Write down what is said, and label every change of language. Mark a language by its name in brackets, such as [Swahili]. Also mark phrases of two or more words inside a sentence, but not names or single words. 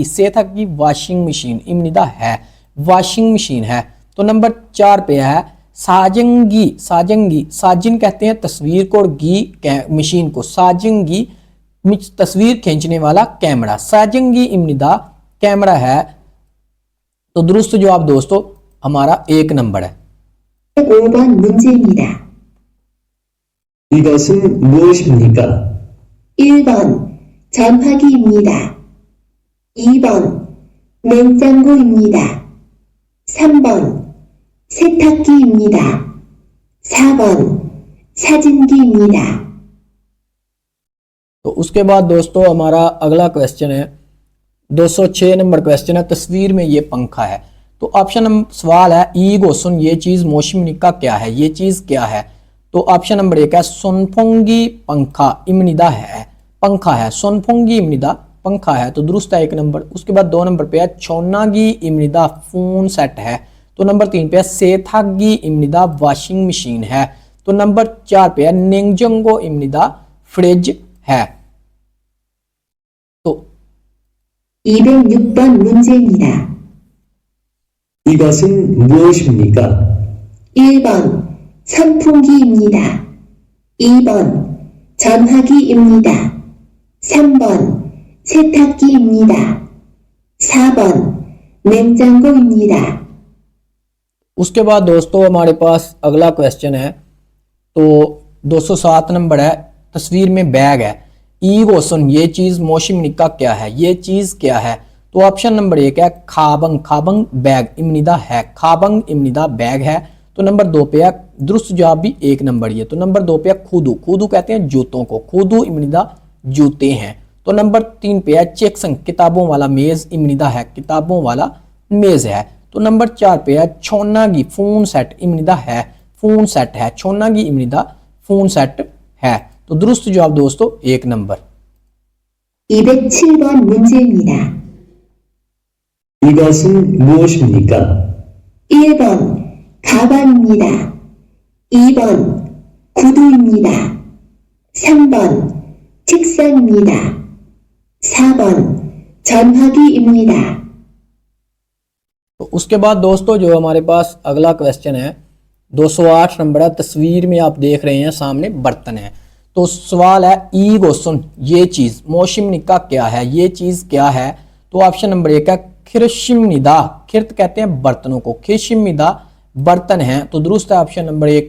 [Hindi] सेथागी [English] washing machine, [Hindi] इमनिदा है [English] washing machine [Hindi] है, तो नंबर 4 पे है साजंगी। [Korean] 사진기, 사진 [Hindi] कहते हैं तस्वीर को और गी मशीन को। साजंगी तस्वीर खींचने वाला कैमरा, [Korean] 사진기입니다 [Hindi] कैमरा है, तो दुरुस्त जवाब दोस्तों हमारा 1 नंबर है। [Korean] 5번 문제입니다. 이것은 무엇입니까? 1번 전화기입니다. 2번 냉장고입니다. 3번 세탁기입니다. 4번 사진기입니다. [Hindi] तो उसके बाद दोस्तों हमारा अगला क्वेश्चन है 206 नंबर क्वेश्चन है। तस्वीर में ये पंखा है, तो [English] option number [Hindi] सवाल है [Korean] 이것은 [Hindi] ये चीज मोशिमनिका क्या है, ये चीज क्या है। तो [English] option number [Hindi] 1 है सोनफोंगी पंखा इमनिदा है, पंखा है। [Korean] 선풍기입니다 [Hindi] पंखा है, तो दुरुस्त है 1 नंबर। उसके बाद 2 नंबर पे है [Korean] 전화기입니다 [English] phone set [Hindi] है, तो नंबर 3 पे है [Korean] 세탁기입니다 [English] washing machine [Hindi] है, तो नंबर 4 पे है [Korean] 냉장고입니다 [Hindi] फ्रिज है। तो [Korean] 206번 문제입니다. 이것은 무엇입니까? 1번 선풍기입니다. 2번 전화기입니다. 3번 세탁기입니다. 4번 냉장고입니다. [Hindi] उसके बाद दोस्तों हमारे पास अगला क्वेश्चन है, तो 207 नंबर है। तस्वीर में बैग है, [Korean] 이것은 [Hindi] ये चीज मोशिमनिका क्या है, ये चीज क्या है। तो [English] option number [Hindi] 1 है [Korean] 가방, 가방 [Hindi] बैग इमनिदा है, [Korean] 가방입니다 [Hindi] बैग है, तो नंबर 2 पे है दुरुस्त जवाब भी 1 नंबर ही है, तो नंबर 2 पे है खुदू। खुदू कहते हैं जूतों को, [Korean] 구두입니다 [Hindi] जूते हैं, तो नंबर 3 पे है चेकसंग किताबों वाला मेज इमनिदा है, किताबों वाला मेज है, तो नंबर 4 पे है छोनागी [English] phone set [Hindi] इमनिदा है, [English] phone set [Hindi] है। [Korean] 전화기입니다 [English] phone set [Hindi] है, तो दुरुस्त जवाब दोस्तों 1 नंबर। [Korean] 207번 문제입니다. 이것은 무엇입니까? 1번 가방입니다. 2번 구두입니다. 3번 책상입니다. 4번 전화기입니다. [Hindi] तो उसके बाद दोस्तों जो हमारे पास अगला क्वेश्चन है 208 नंबर है। तस्वीर में आप देख रहे हैं सामने बर्तन है, तो सवाल है [Korean] 이것은 [Hindi] ये चीज मोशिमनिका क्या है, ये चीज क्या है। तो [English] option number [Hindi] 1 है खिरशिमनिदा, खिर्त कहते हैं बर्तनों को, खिरशिमनिदा बर्तन है, तो दुरुस्त है [English] option number [Hindi] 1।